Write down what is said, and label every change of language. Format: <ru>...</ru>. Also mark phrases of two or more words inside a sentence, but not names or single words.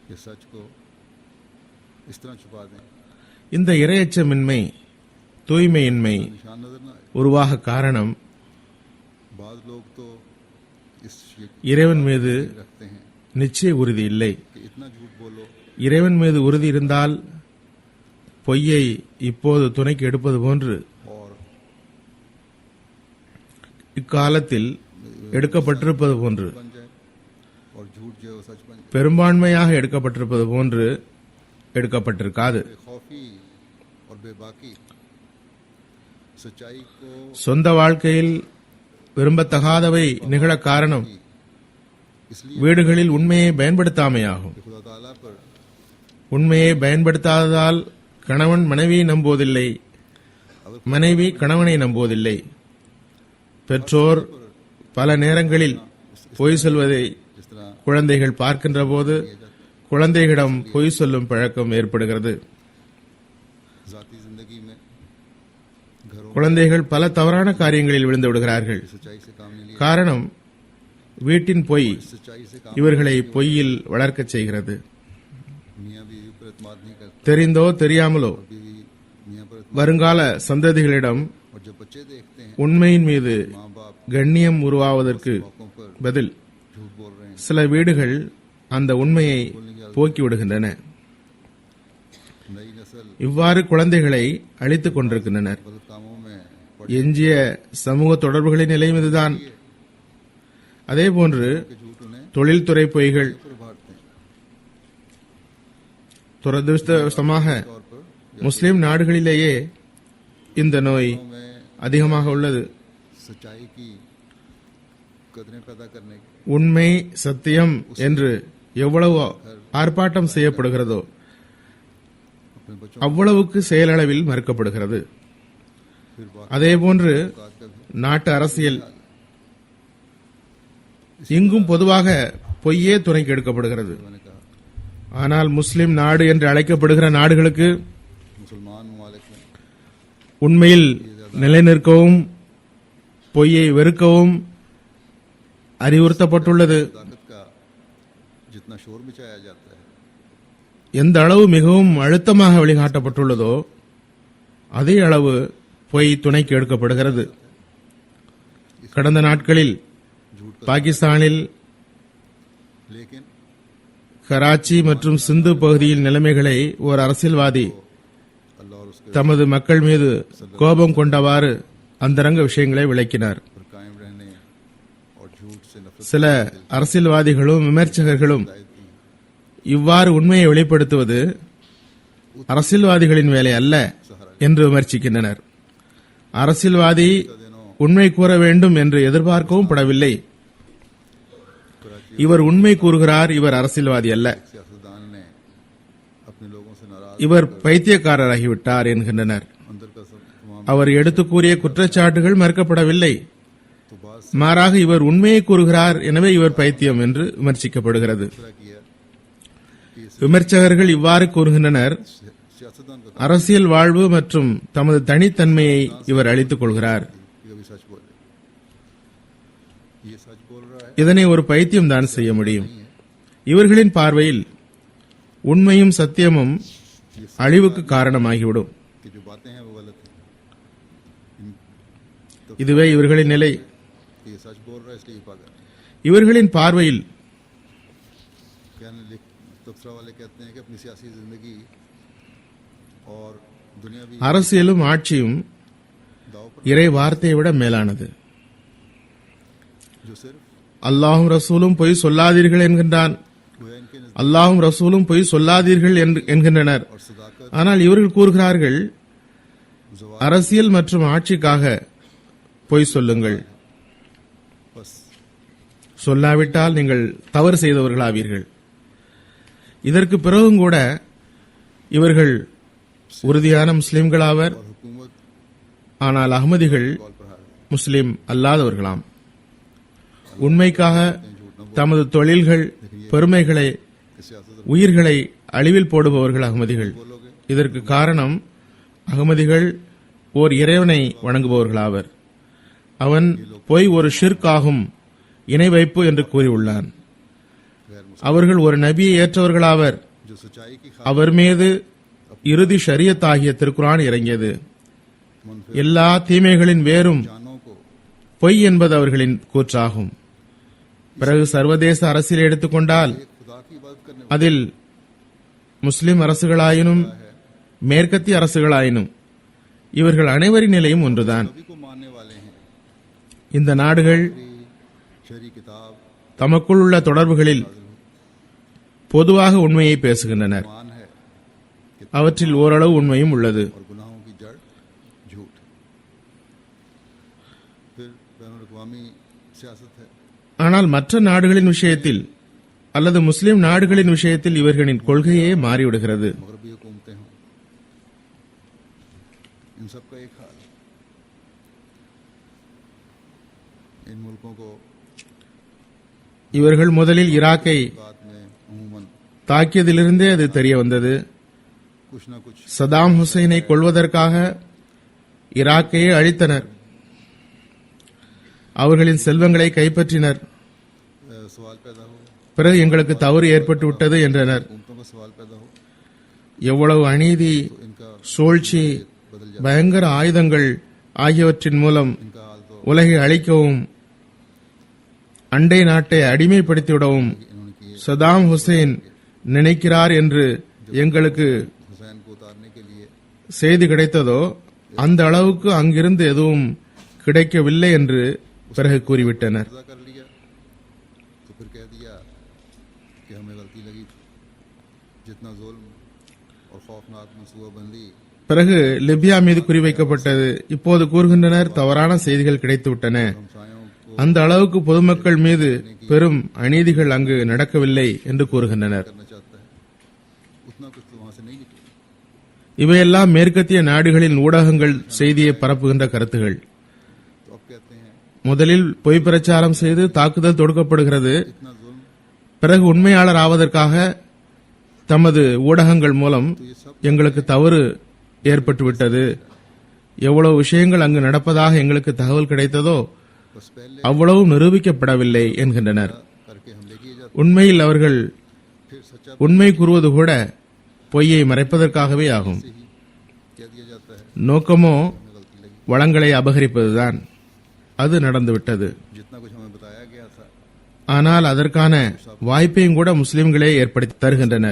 <ta>இந்த இரையச்சமின்மை, தூய்மையின்மை உருவாக காரணம் இறைவன் மீது நிச்சய உறுதி இல்லை. இறைவன் மீது உறுதி இருந்தால் பொய்யை இப்போது துணைக்கு எடுப்பது போன்று இக்காலத்தில் எடுக்கப்பட்டிருப்பது போன்று</ta> <ur>بن جائے اور جھوٹ جو ہے وہ سچ بن جائے.</ur> <ta>பெரும்பான்மையாக எடுக்கப்பட்டிருப்பது போன்று எடுக்கப்பட்டிருக்காது.</ta> <ur>بےخوفی اور بےباکی سچائی کو</ur> <ta>சொந்த வாழ்க்கையில் விரும்பத்தகாதவை நிகழ காரணம்</ta> <ur>इसलिए</ur> <ta>வீடுகளில் உண்மையை பயன்படுத்தாமையாகும்.</ta> <ur>خدا تعالیٰ پر</ur> <ta>உண்மையை பயன்படுத்தாததால் கணவன் மனைவியை நம்புவதில்லை, மனைவி கணவனை நம்புவதில்லை. பெற்றோர் பல நேரங்களில் பொய் சொல்வதை</ta> <ur>جس طرح</ur> <ta>குழந்தைகள் பார்க்கின்ற போது குழந்தைகளிடம் பொய் சொல்லும் பழக்கம் ஏற்படுகிறது.</ta> <ur>ذاتی زندگی میں گھروں</ur> <ta>குழந்தைகள் பல தவறான காரியங்களில் விழுந்து விடுகிறார்கள்.</ta> <ur>کی سچائی سے کام نہیں لیا,</ur> <ta>காரணம் வீட்டின் பொய்</ta> <ur>سچائی سے کام</ur> <ta>இவர்களை பொய்யில் வளர்க்கச் செய்கிறது.</ta> <ur>میاں بیوی پر اعتماد نہیں کرتے,</ur> <ta>தெரிந்தோ தெரியாமலோ</ta> <ur>بیوی میاں پر</ur> <ta>வருங்கால சந்ததிகளிடம்</ta> <ur>اور جب بچے دیکھتے ہیں</ur> <ta>உண்மையின் மீது</ta> <ur>ماں باپ</ur> <ta>கண்ணியம் உருவாவதற்கு</ta> <ur>موقعوں پر</ur> <ta>பதில்</ta> <ur>جھوٹ بول رہے ہیں.</ur> <ta>சில வீடுகள் அந்த உண்மையை போக்கிவிடுகின்றன.</ta> <ur>نئی نسل</ur> <ta>இவ்வாறு குழந்தைகளை அழித்துக் கொண்டிருக்கின்றனர்.</ta> <ur>غلط کاموں میں</ur> <ta>எஞ்சிய சமூக தொடர்புகளின் நிலையும் இதுதான். அதேபோன்று</ta> <ur>کے جھوٹ انہیں</ur> <ta>தொழில்துறை பொய்கள்</ta> <ur>پر بھاگتے ہیں.</ur> <ta>துரதிருஷ்டவசமாக</ta> <ur>طور پر</ur> <ta>முஸ்லிம் நாடுகளிலேயே இந்த நோய்</ta> <ur>में</ur> <ta>அதிகமாக உள்ளது.</ta> <ur>سچائی کی قدریں پیدا کرنے کی</ur> <ta>உண்மை சத்தியம் என்று எவ்வளவு ஆர்ப்பாட்டம் செய்யப்படுகிறதோ</ta> <ur>اپنے بچوں</ur> <ta>அவ்வளவுக்கு செயலளவில் மறுக்கப்படுகிறது.</ta> <ur>پھر بات</ur> <ta>அதேபோன்று</ta> <ur>کا بھی</ur> <ta>நாட்டு அரசியல் இங்கும் பொதுவாக பொய்யே துணைக்கு எடுக்கப்படுகிறது.</ta> <ur>میں نے کہا</ur> <ta>ஆனால் முஸ்லிம் நாடு என்று அழைக்கப்படுகிற நாடுகளுக்கு</ta> <ur>مسلمان ممالک میں</ur> <ta>உண்மையில் நிலைநிற்கவும் பொய்யை வெறுக்கவும் அறிவுறுத்தப்பட்டுள்ளது.</ta> <ur>طاقت کا جتنا شور مچایا جاتا ہے</ur> <ta>எந்த அளவு மிகவும் அழுத்தமாக வழிகாட்டப்பட்டுள்ளதோ அதே அளவு பொய் துணைக்கு எடுக்கப்படுகிறது. கடந்த நாட்களில்</ta> <ur>جھوٹ کا,</ur> <ta>பாகிஸ்தானில்</ta> <ur>लेकिन</ur> <ta>கராச்சி மற்றும் சிந்து பகுதியில் நிலைமைகளை ஒரு அரசியல்வாதி</ta> <ur>اللہ اور اس کے</ur> <ta>தமது மக்கள் மீது கோபம் கொண்டவாறு அந்தரங்க விஷயங்களை விளக்கினார்.</ta> <ur>پر قائم رہنے اور جھوٹ سے نفرت</ur> <ta>சில அரசியல்வாதிகளும் விமர்சகர்களும்</ta> <ur>दी।</ur> <ta>இவ்வாறு உண்மையை வெளிப்படுத்துவது அரசியல்வாதிகளின் வேலை அல்ல என்று விமர்சிக்கின்றனர். அரசியல்வாதி உண்மை கூற வேண்டும் என்று எதிர்பார்க்கவும் படவில்லை. இவர் உண்மை கூறுகிறார், இவர் அரசியல்வாதி அல்ல,</ta> <ur>سیاستدان نے اپنے لوگوں سے ناراض</ur> <ta>இவர் பைத்தியக்காரராகிவிட்டார் என்கின்றனர்.</ta> <ur>اندر کا سب تمام</ur> <ta>அவர் எடுத்து கூறிய குற்றச்சாட்டுகள் மறுக்கப்படவில்லை.</ta> <ur>تو بات</ur> <ta>மாறாக இவர் उண்மையை கூறுகிறார், எனவே இவர் பைத்தியம் என்று விமர்சிக்கப்படுகிறது.</ta> <ur>دوسرا کیا کہ اس</ur> <ta>விமர்சகர்கள் இவ்வாறு கூறுகின்றனர்,</ta> <ur>سیاستدان کو</ur> <ta>அரசியல் வாழ்வு மற்றும் தமது தனித்தன்மையை இவர் அளித்துக் கொள்கிறார்.</ta> <ur>کبھی سچ بولے، یہ سچ بول رہا ہے</ur> <ta>இதனை ஒரு பைத்தியம் தான் செய்ய முடியும். இவர்களின் பார்வையில் உண்மையும் சத்தியமும் அழிவுக்கு காரணமாகிவிடும்.</ta> <ur>کہ جو باتیں ہیں وہ غلط ہے,</ur> <ta>இதுவே இவர்களின் நிலை.</ta> <ur>کہ یہ سچ بول رہا ہے اس لیے یہ پاگل ہے.</ur> <ta>இவர்களின் பார்வையில்</ta> <ur>تبصرہ والے کہتے ہیں کہ اپنی سیاسی زندگی اور دنیاوی</ur> <ta>அரசியலும் ஆட்சியும்</ta> <ur>داؤ پر</ur> <ta>இறை வார்த்தையை விட மேலானது.</ta> <ur>جو صرف</ur> <ta>அல்லாஹும் ரசூலும் பொய் சொல்லாதீர்கள் என்கின்றான்.</ta> <ur>گویا ان کے نزدیک</ur> <ta>அல்லாஹும் ரசூலும் பொய் சொல்லாதீர்கள் என்கின்றனர்.</ta> <ur>اور صداقت</ur> <ta>ஆனால் இவர்கள் கூறுகிறார்கள்,</ta> <ur>जवाब</ur> <ta>அரசியல் மற்றும் ஆட்சிக்காக பொய் சொல்லுங்கள்,</ta> <ur>बस</ur> <ta>சொல்லாவிட்டால் நீங்கள் தவறு செய்தவர்களாவீர்கள். இதற்கு பிறகும் கூட இவர்கள் உறுதியான முஸ்லிம்களாவர்.</ta> <ur>اور حکومت</ur> <ta>ஆனால் அகமதிகள்</ta> <ur>کال پر ہار گئی.</ur> <ta>முஸ்லிம் அல்லாதவர்களாம். உண்மைக்காக தமது தொழில்கள், பெருமைகளை,</ta> <ur>کہ سیاست</ur> <ta>உயிர்களை அழிவில் போடுபவர்கள் அகமதிகள்.</ta> <ur>बोलोगे</ur> <ta>இதற்கு காரணம் அகமதிகள் ஓர் இறைவனை வணங்குபவர்களாவர். அவன் பொய் ஒரு ஷிர்க் ஆகும், இணை வைப்பு என்று கூறியுள்ளான்.</ta> <ur>غیر مسلم</ur> <ta>அவர்கள் ஒரு நபியை ஏற்றவர்களாவர்.</ta> <ur>جو سچائی کی</ur> <ta>அவர் மீது இறுதி ஷரியத் ஆகிய திருக்குரான் இறங்கியது.</ta> <ur>मुनफिर</ur> <ta>எல்லா தீமைகளின் வேரும்</ta> <ur>جانوں کو</ur> <ta>பொய் என்பது அவர்களின் கூற்றாகும். பிறகு சர்வதேச அரசியல் எடுத்துக்கொண்டால்</ta> <ur>ایک خدا کی عبادت کرنے</ur> <ta>அதில் முஸ்லிம் அரசுகளாயினும் மேற்கத்திய அரசுகளாயினும் இவர்கள் அனைவரின் நிலையும் ஒன்றுதான்.</ta> <ur>سبھی کو ماننے والے ہیں.</ur> <ta>இந்த நாடுகள்</ta> <ur>شہری کتاب</ur> <ta>தமக்குள் உள்ள தொடர்புகளில் பொதுவாக உண்மையை பேசுகின்றனர்.</ta> <ur>مان ہے</ur> <ta>அவற்றில் ஓரளவு உண்மையும் உள்ளது.</ta> <ur>اور گناہوں کی جڑ جھوٹ. پھر بین الاقوامی سیاست ہے.</ur> <ta>ஆனால் மற்ற நாடுகளின் விஷயத்தில் அல்லது முஸ்லிம் நாடுகளின் விஷயத்தில் இவர்களின் கொள்கையே மாறிவிடுகிறது.</ta> <ur>مغربی حکومتیں ہوں، ان سب کا ایک حال ہے. ان ملکوں کو</ur> <ta>இவர்கள் முதலில் ஈராக்கை</ta> <ur>بات میں عموماً</ur> <ta>தாக்கியதிலிருந்தே அது தெரிய வந்தது.</ta> <ur>کچھ نہ کچھ</ur> <ta>சதாம் ஹுசைனை கொல்வதற்காக ஈராக்கையே அழித்தனர். அவர்களின் செல்வங்களை கைப்பற்றினர்.</ta> <ur>سوال پیدا ہو,</ur> <ta>பிறகு எங்களுக்கு தவறு ஏற்பட்டு விட்டது என்றனர்.</ta> <ur>حکومتوں کا سوال پیدا ہو</ur> <ta>எவ்வளவு அநீதி,</ta> <ur>تو ان کا</ur> <ta>சூழ்ச்சி,</ta> <ur>بدل جائے.</ur> <ta>பயங்கர ஆயுதங்கள் ஆகியவற்றின் மூலம்</ta> <ur>ان کا حال تو</ur> <ta>உலகை அழிக்கவும் அண்டை நாட்டை அடிமைப்படுத்திவிடவும்</ta> <ur>انہوں نے کیے.</ur> <ta>சதாம் ஹுசைன் நினைக்கிறார் என்று எங்களுக்கு</ta> <ur>حسین کو اتارنے کے لیے</ur> <ta>செய்தி கிடைத்ததோ அந்த அளவுக்கு அங்கிருந்து எதுவும் கிடைக்கவில்லை என்று பிறகு கூறிவிட்டனர்.</ta> <ur>قبضہ کر لیا تو پھر کہہ دیا کہ ہمیں غلطی لگی تھی. جتنا ظلم اور خوفناک منصوبہ بندی</ur> <ta>பிறகு லிபியா மீது குறிவைக்கப்பட்டது. இப்போது கூறுகின்றனர் தவறான செய்திகள் கிடைத்துவிட்டன.</ta> <ur>ہمسایوں کو</ur> <ta>அந்த அளவுக்கு பொதுமக்கள் மீது பெரும் அநீதிகள் அங்கு நடக்கவில்லை என்று கூறுகின்றனர்.</ta> <ur>کرنا چاہتا ہے، اتنا کچھ تو وہاں سے نہیں نکلا.</ur> <ta>இவையெல்லாம் மேற்கத்திய நாடுகளின் ஊடகங்கள் செய்தியை பரப்புகின்ற கருத்துகள்.</ta> <ur>تو اب کہتے ہیں</ur> <ta>முதலில் பொய் பிரச்சாரம் செய்து தாக்குதல் தொடுக்கப்படுகிறது.</ta> <ur>اتنا ظلم,</ur> <ta>பிறகு உண்மையாளர் ஆவதற்காக தமது ஊடகங்கள் மூலம் எங்களுக்கு தவறு ஏற்பட்டுவிட்டது, எவ்வளவு விஷயங்கள் அங்கு நடப்பதாக எங்களுக்கு தகவல் கிடைத்ததோ</ta> <ur>بس پہلے</ur> <ta>அவ்வளவு நிரூபிக்கப்படவில்லை என்கின்றனர்.</ta> <ur>کر کے حملے کیے جاتے,</ur> <ta>உண்மையில் அவர்கள்</ta> <ur>پھر سچا</ur> <ta>உண்மை கூறுவது கூட பொய்யை மறைப்பதற்காகவே ஆகும்.</ta> <ur>سے ہی کہہ دیا جاتا ہے</ur> <ta>நோக்கமோ</ta> <ur>ہمیں غلطی لگی.</ur> <ta>வளங்களை அபகரிப்பதுதான். அது நடந்துவிட்டது.</ta> <ur>جتنا کچھ ہمیں بتایا گیا تھا</ur> <ta>ஆனால் அதற்கான வாய்ப்பையும் கூட முஸ்லிம்களே ஏற்படுத்தி தருகின்றனர்.</ta>